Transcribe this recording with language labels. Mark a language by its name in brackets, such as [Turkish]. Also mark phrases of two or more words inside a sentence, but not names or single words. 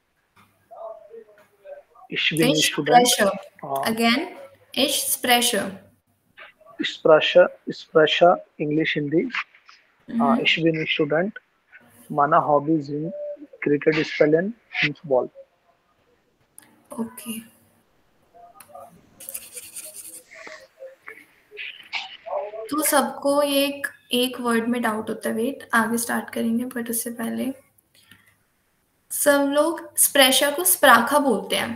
[German] Ich bin Ich Student. spreche. Again, ich spreche. Ich spreche English, Hindi. Ich bin Student. Meine Hobbys sind Cricket spielen und Football. Okay. [Hindi] तो सबको ये एक वर्ड में डाउट होता है, वेट आगे स्टार्ट करेंगे, बट उससे पहले सब लोग स्प्रेशा को स्प्राखा बोलते हैं।